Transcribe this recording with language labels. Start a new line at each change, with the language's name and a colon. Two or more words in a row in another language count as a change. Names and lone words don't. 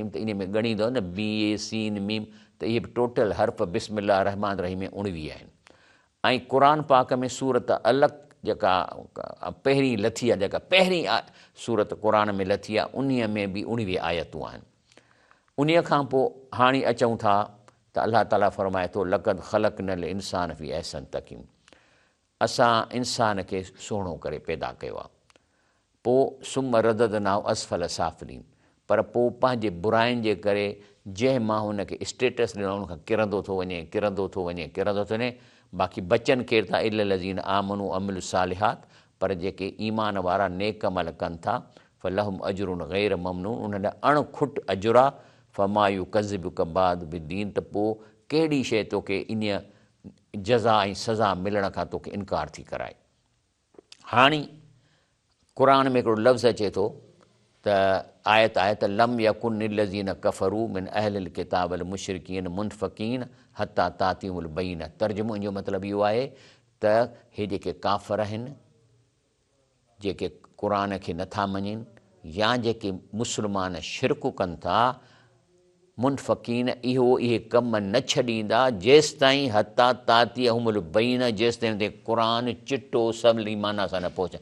Sindhi: त इन में ॻणींदो न बी ए सीन मीम, त इहे बि टोटल हर्फ़ बिस्मिल्लाह रहमान रहीम में 19 आहिनि। ऐं क़ुर पाक में सूरत अलॻि जेका पहिरीं लथी आहे, जेका पहिरीं सूरत क़ुर में लथी आहे, उन में बि 19 आयतूं आहिनि। उन खां पोइ हाणे अचूं था त अलाह ताला फ़रमाए थो
Arabic: لقد خلقنا الإنسان في أحسن تقويم,
Sindhi: असां इंसान खे सुहिणो करे पैदा कयो आहे। पोइ
Arabic: ثم رددناه أسفل سافلين,
Sindhi: पर पोइ पंहिंजे बुराइनि जे करे जंहिं मां हुनखे स्टेटस ॾिनो उनखां किरंदो थो वञे, किरंदो थो वञे, किरंदो थो वञे। बाक़ी बचनि केरु था,
Arabic: إلا الذين آمنوا وعملوا الصالحات,
Sindhi: पर जेके ईमान वारा नेक अमल कनि था,
Arabic: فلهم أجر غير ممنون,
Sindhi: उन्हनि अणखुट अजुर आहे।
Arabic: فما يكذبك بعد بالدين,
Sindhi: त पोइ कहिड़ी शइ तोखे इन जज़ा ऐं सज़ा मिलण खां तोखे इनकार थी कराए। हाणे क़ुर में हिकिड़ो लफ़्ज़ अचे थो त आयत आहे त
Arabic: لم يكن الذين كفروا من أهل الكتاب المشركين منفكين حتى تأتيهم البينة.
Sindhi: तर्जुमो जो मतिलबु इहो आहे त हे जेके काफ़िर आहिनि, जेके क़ुर खे नथा मञनि, या जेके मुस्लमान शिरक कनि था, मुनफ़कीन इहे कम न छॾींदा जेसिताईं
Arabic: حتى تأتيهم البينة,
Sindhi: जेसिताईं ते क़ुर चिटो सवली माना सां न पहुचे।